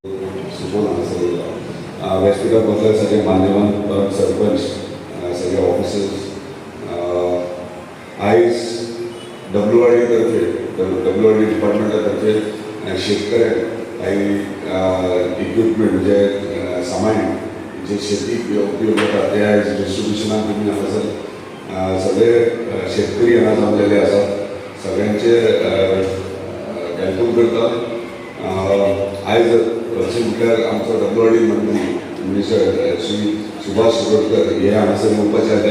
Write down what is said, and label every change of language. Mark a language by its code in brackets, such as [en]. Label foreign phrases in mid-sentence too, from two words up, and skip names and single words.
[kok] व्यासपीठामधले सगळे मान्यवान सरपंच, सगळे ऑफिसर्स, आईस WRD डिपार्टमेंटातर्फे शेतकऱ्यांक काही इक्विपमेंट म्हणजे सामान जे शेती उपयोग होतात ते आयज डिस्ट्रिब्युशनाक तुमी हांगासर सगळे शेतकरी हांगा जमलेले आसात. सगळ्यांचे वेलकम करता. आयज अशें म्हटल्यार आमचो WRD मंत्री मिनिस्टर श्री सुभाष शिरोडकर हे हांगासर येवपाचे आसा.